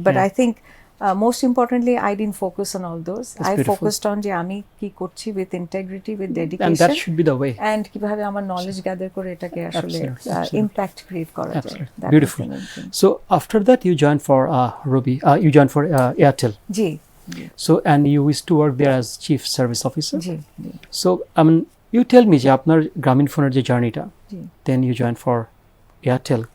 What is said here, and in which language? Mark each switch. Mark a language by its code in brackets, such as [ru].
[en] But I think most importantly I didn't focus on all those. I focused on [bn] যে আমি কি করছি [en] with integrity, with dedication, and that should be the way, [bn] and কিভাবে আমার knowledge gather করে এটাকে আসলে impact create করা যায়। [en] Beautiful. So after that you joined for you joined for Airtel. [bn] G. [en] So and you used to work there as chief service officer. [bn] G. [en] So I mean you tell me [bn] যে আপনার গ্রামীণ ফোনের যে জার্নিটা, [en] then you joined for Airtel.